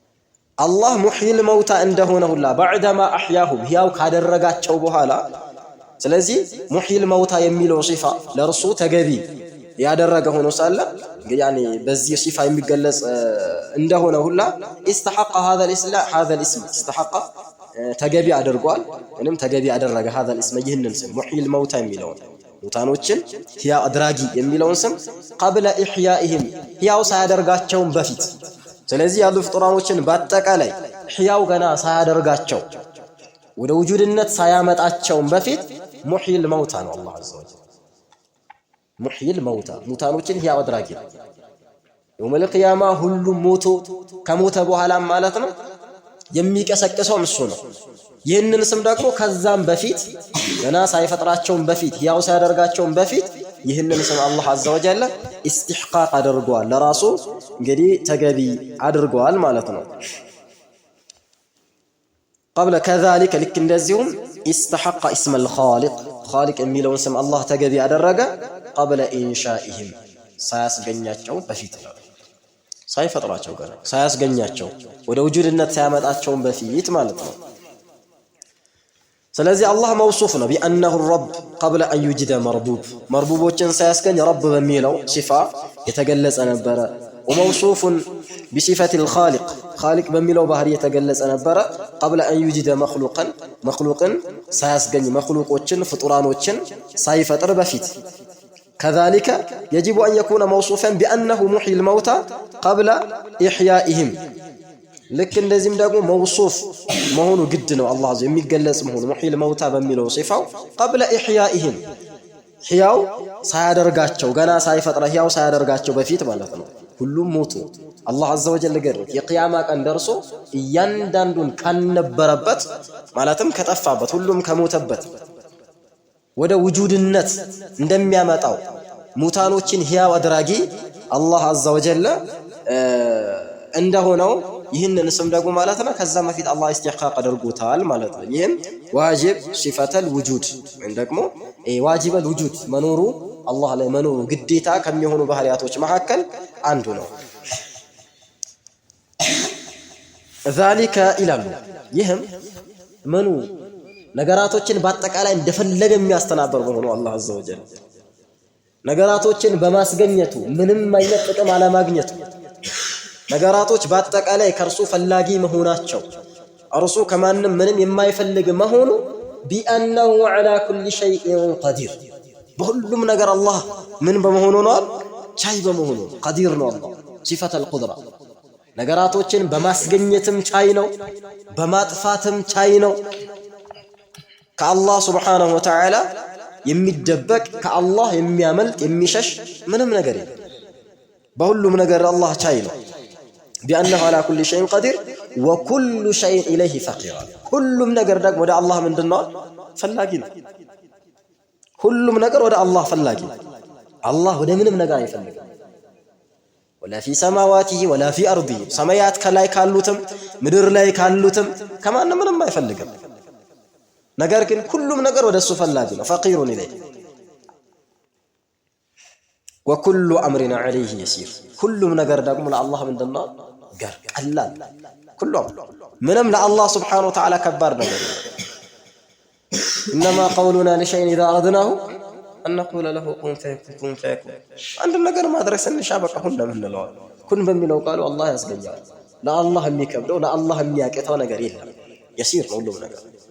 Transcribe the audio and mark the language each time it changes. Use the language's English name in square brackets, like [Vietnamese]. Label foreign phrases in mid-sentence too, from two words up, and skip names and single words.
[Amharic] አላህ [Arabic] محيي الموتى [Amharic] እንደሆነ ሁላ [Arabic] بعد ما أحياهم [Amharic] ሕያው ካደረጋቸው በኋላ ስለዚህ [Arabic] محيي الموتى [Amharic] የሚለው ሲፋ ለእርሱ ተገቢ ያደረገ ሆኖ ሳለ እንግዲህ ያኔ በዚህ ሲፋ የሚገለጽ እንደሆነ ሁላ [Arabic] استحق هذا الاسم استحق [Amharic] ተገቢ አድርጓል ወይንም ተገቢ ያደረገ [Arabic] هذا الاسم [Amharic] ይህንን ስም [Arabic] محيي الموتى [Amharic] የሚለው ሙታኖችን ሕያ አድራጊ የሚለውን ስም [Arabic] قبل احيائهم [Amharic] ሕያው ሳያደርጋቸው በፊት ስለዚህ ያሉ ፍጡራኖችን በአጠቃላይ ሕያው ገና ሳያደርጋቸው ወደ ውጁድነት ሳያመጣቸው በፊት [Arabic] محيي الموتى [Amharic] ነው አላህ [Arabic] عز وجل محيي الموتى [Amharic] ሙታኖችን ሕያው አድራጊ [Arabic] يوم القيامة [Amharic] ሁሉም ሞቶ ከሞተ በኋላ ማለት ነው የሚቀሰቅሰው እሱ ነው። ይህንን ስም ደግሞ ከዛም በፊት ገና ሳይፈጥራቸው በፊት ሕያው ሳያደርጋቸው በፊት ይህንን ስም አላህ [Arabic] عز وجل [Amharic] استحقاق አድርጓል ለራሱ እንግዲህ ተገቢ አድርጓል ማለት ነው። [Arabic] قبل كذلك لك [Amharic] እንደዚሁም [Arabic] استحق اسم الخالق خالق [Amharic] የሚለውን ስም አላህ ተገቢ አደረገ [Arabic] قبل انشائهم [Amharic] ሳያስገኛቸው በፊት ነው ሳይፈጥራቸው ጋር ሳያስገኛቸው ወደ ውጁድነት ሳያመጣቸው በፊት ማለት ነው። ስለዚህ አላህ መውሱፍ ነው [Arabic] بأنه الرب قبل أن يوجد مربوب [Amharic] مربوبዎችን ሳያስገኝ ረብ በሚለው ሲፋ የተገለጸ ነበረ። [Arabic] وموصوف بصفة الخالق خالق [Amharic] በሚለው ባህሪ የተገለጸ ነበረ [Arabic] قبل أن يوجد مخلوقا [Amharic] ሳያስገኝ መخلوቆችን ፍጡራኖችን ሳይፈጥር በፊት [Arabic] كذلك يجب أن يكون موصوفا بأنه محيي الموتى قبل إحيائهم لك [Amharic] እንደዚህም ደግሞ መውሱፍ መሆኑ ግድ ነው አላህ ዘ የሚገለጽ መሆኑ [Arabic] محيي الموتى [Amharic] በሚለው ሲፋው [Arabic] قبل إحيائهم [Amharic] ሕያው ሳያደርጋቸው ገና ሳይፈጥራ ሕያው ሳያደርጋቸው በፊት ማለት ነው። ሁሉም ሞቱ አላህ [Arabic] عز وجل [Amharic] ገርት የቂያማ ቀን ደርሶ እያንዳንዱን ካነበረበት ማለትም ከጠፋበት ሁሉም ከሞተበት ወደ ውጁድነት እንደሚያመጣው ሙታኖችን ሕያው አድራጊ አላህ [Arabic] عز وجل [Amharic] እንደሆነው ይህንን ስም ደግሞ ማለት ነው ከዛ በፊት አላህ استحقاق አድርጎታል ማለት ነው። ይህም ዋጅብ ሲፈተል ውጁድ ወይም ደግሞ [Arabic] واجب الوجود [Amharic] መኖሩ አላህ ላይ መኖሩ ግዴታ ከሚሆኑ ባህሪያቶች መካከል አንዱ ነው። ذلك ይላሉ ይህም መኑ ነገራቶችን በአጠቃላይ እንደፈለገ የሚያስተናበር በሆኑ አላህ [Arabic] عز وجل [Amharic] ነገራቶችን በማስገኘቱ ምንም አይነት ጥቅም አለማግኘቱ ነገራቶች በአጠቃላይ ከርሱ ፈላጊ መሆናቸው እርሱ ከማንም ምንም የማይፈልግ መሆኑ [Arabic] بأنه على كل شيء قدير [Amharic] በሁሉም ነገር አላህ ምን በመሆኑ ነው ቻይ በመሆኑ قدير ነው አላህ [Arabic] صفة القدرة [Amharic] ነገራቶችን በማስገኘትም ቻይ ነው በማጥፋትም ቻይ ነው። ከአላህ سبحانه وتعالى የሚደበቅ ከአላህ የሚያመልጥ የሚሸሽ ምንም ነገር የለም። በሁሉም ነገር አላህ ቻይ ነው። [Arabic] بأنه على كل شيء قدير وكل شيء إليه فقير [Amharic] ሁሉም ነገር ደግሞ ወደ አላህ ምንድነው ፈላጊ ነው። ሁሉም ነገር ወደ አላህ ፈላጊ አላህ ወደ ምንም ነገር አይፈልግም። [Arabic] ولا في سماواته ولا في أرضه [Amharic] ሰማያት ከላይ ካሉትም ምድር ላይ ካሉትም ከማንም ምንም አይፈልግም። ነገር ግን ሁሉም ነገር ወደሱ ፈላጊ ነው [Arabic] فقير إليه وكل أمرنا عليه يسير [Amharic] ሁሉም ነገር ደግሞ ለአላህ ምንድነው ጋር ቀላል ሁሉም ምንም ለአላህ [Arabic] سبحانه وتعالى [Amharic] ከባድ ነገር [Arabic] إنما قولنا لشيء إذا أردناه أن نقول له كن فيكون عند [Amharic] ነገር ማድረግ ስንሻ በቃ ሁሉም እንለው ኩን በሚለው ቃሉ አላህ ያስገኛል። ለአላህ የሚከብደው ለአላህ የሚያቀተው ነገር የለም يسير ነው ሁሉም ነገር።